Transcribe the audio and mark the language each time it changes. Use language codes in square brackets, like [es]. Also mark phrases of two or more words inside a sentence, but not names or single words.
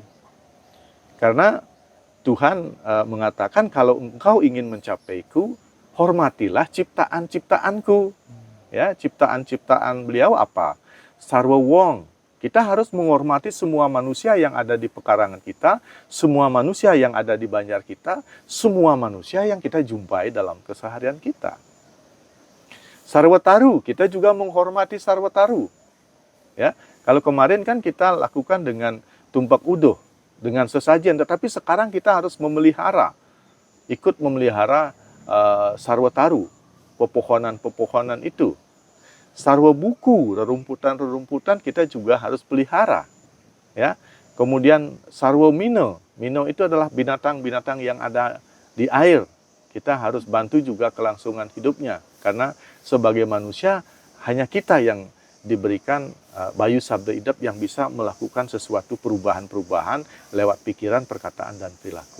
[id] Karena Tuhan mengatakan kalau engkau ingin mencapaiku, hormatilah ciptaan-ciptaanku. Ya, ciptaan-ciptaan beliau apa? [ban] Sarwa wong. [id] Kita harus menghormati semua manusia yang ada di pekarangan kita, semua manusia yang ada di banjar kita, semua manusia yang kita jumpai dalam keseharian kita. [ban] Sarwa taru, [id] kita juga menghormati [ban] sarwa taru. [id] Ya, kalau kemarin kan kita lakukan dengan [ban] tumpak uduh, [id] dengan sesajen, tetapi sekarang kita harus memelihara, ikut memelihara [ban] sarwa taru, [id] pepohonan-pepohonan itu. [ban] Sarwa buku, [id] rerumputan-rerumputan kita juga harus pelihara. Ya. Kemudian [ban] sarwa mino, [id] mino itu adalah binatang-binatang yang ada di air. Kita harus bantu juga kelangsungan hidupnya, karena sebagai manusia hanya kita yang diberikan [ban] bayu sabda idap [id] yang bisa melakukan sesuatu perubahan-perubahan lewat pikiran, perkataan, dan perilaku.